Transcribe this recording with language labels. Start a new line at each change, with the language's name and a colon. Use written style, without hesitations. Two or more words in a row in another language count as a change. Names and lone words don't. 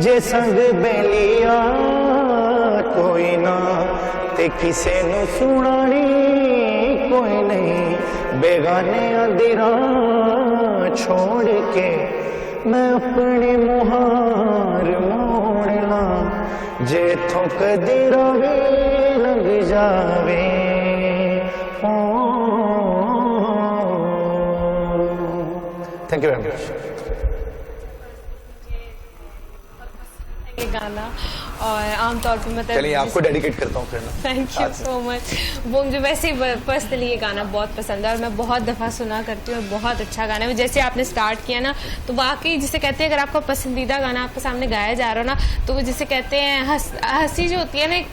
Punjabi: ਜੇ ਸੰਗ ਬੇਲੀਆ ਕੋਈ ਨਾ ਤੇ ਕਿਸੇ ਨੂੰ ਸੁਣਾਨੀ ਕੋਈ ਨਹੀਂ, ਬੇਗਾਨੇ ਦੀ ਰਾਹ ਛੋੜ ਕੇ ਮੈਂ ਆਪਣੀ ਮੁਹਾਰ ਮੋੜਨਾ, ਜੇ ਥੋਕ ਦੀ ਰਾਵੀ ਲੰਘ ਜਾਵੇ,
English: Thank you very much.
Hindi: ये गाना और आमतौर पर मतलब चलिए आपको डेडिकेट करता हूँ फिर ना।
English: Thank you so much.
Hindi: वो मुझे वैसे ही पर्सनली ये गाना बहुत पसंद है और मैं बहुत दफ़ा सुना करती हूँ, बहुत अच्छा गाना है। जैसे आपने स्टार्ट किया ना तो वाकई जिसे कहते हैं अगर आपका पसंदीदा गाना आपके सामने गाया जा रहा हो ना तो वो जिसे कहते हैं हंसी जो होती है ना